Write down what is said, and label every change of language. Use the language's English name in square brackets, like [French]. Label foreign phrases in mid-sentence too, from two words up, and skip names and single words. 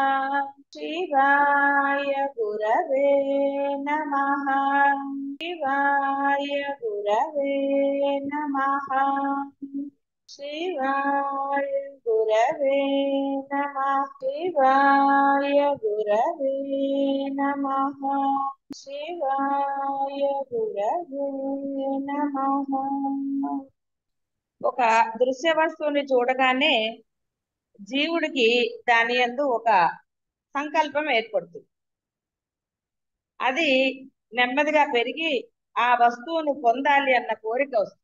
[Sanskrit] शिवाय गुरवे नमः। शिवाय गुरवे नमः। शिवाय गुरवे नमः। शिवाय गुरवे नमः। శివాయ గురవే నమః. [Telugu] ఒక దృశ్య వస్తువుని చూడగానే జీవుడికి దాని యందు ఒక సంకల్పం ఏర్పడుతుంది. అది నెమ్మదిగా పెరిగి ఆ వస్తువును పొందాలి అన్న కోరిక వస్తుంది.